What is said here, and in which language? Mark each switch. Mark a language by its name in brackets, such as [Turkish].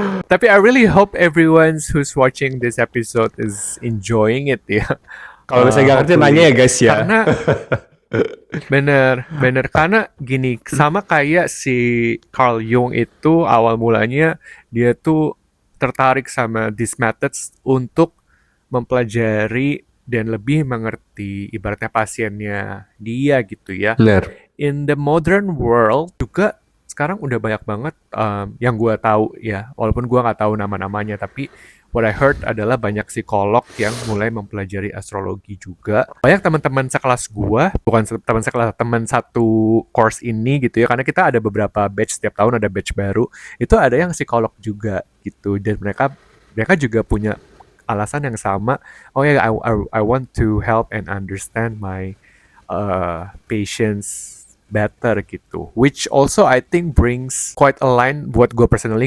[English] Tapi I really hope everyone who's watching this episode is enjoying it ya. [Indonesian] Kalau misalnya nggak ngerti nanya ya guys ya. Karena bener karena gini, sama kayak si Carl Jung itu awal mulanya dia tuh tertarik sama these methods untuk mempelajari dan lebih mengerti ibaratnya pasiennya dia gitu ya. Bener. [English] In the modern world [Indonesian] juga sekarang udah banyak banget yang gue tahu ya, walaupun gue nggak tahu nama-namanya, tapi [English] what I heard [Indonesian] adalah banyak psikolog yang mulai mempelajari astrologi juga. Banyak teman-teman sekelas gue, bukan teman sekelas, teman satu course ini gitu ya, karena kita ada beberapa batch, setiap tahun ada batch baru, itu ada yang psikolog juga gitu, dan mereka juga punya alasan yang sama. [English] Oh ya, I want to help and understand my patients better gitu, which also I think brings quite a line [Indonesian] buat gue [English] personally.